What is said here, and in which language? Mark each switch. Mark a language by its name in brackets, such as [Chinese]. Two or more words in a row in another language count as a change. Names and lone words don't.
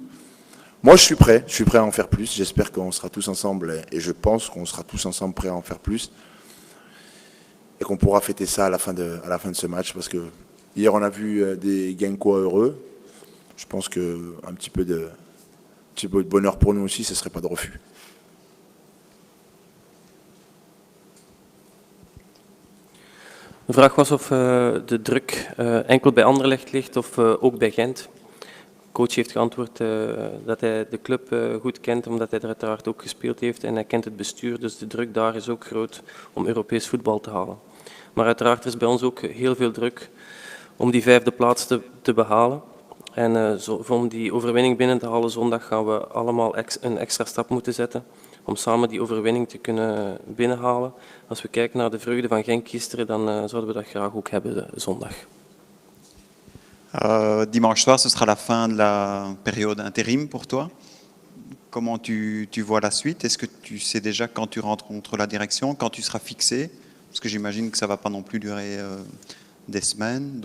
[French] Moi, je suis prêt à en faire plus. J'espère qu'on sera tous ensemble, et je pense qu'on sera tous ensemble prêts à en faire plus. Et qu'on pourra fêter ça à la fin de ce match, parce que hier, on a vu des Genkois heureux. Je pense qu'un petit peu de bonheur pour nous aussi, ce ne serait pas de refus. [Dutch] De vraag was of de druk enkel bij Anderlecht ligt of ook bij Gent. De coach heeft geantwoord dat hij de club goed kent, omdat hij er uiteraard ook gespeeld heeft en hij kent het bestuur, dus de druk daar is ook groot om Europees voetbal te halen. Maar uiteraard is bij ons ook heel veel druk om die 5e plaats te behalen. En om die overwinning binnen te halen zondag gaan we allemaal een extra stap moeten zetten om samen die overwinning te kunnen binnenhalen. Als we kijken naar de vreugde van Genk gisteren, dan zouden we dat graag ook hebben zondag. [French] Dimanche soir, ce sera la fin de la période intérim pour toi. Comment tu vois la suite? Est-ce que tu sais déjà quand tu rentres contre la direction, quand tu seras fixé? Parce que j'imagine que ça ne va pas non plus durer des semaines.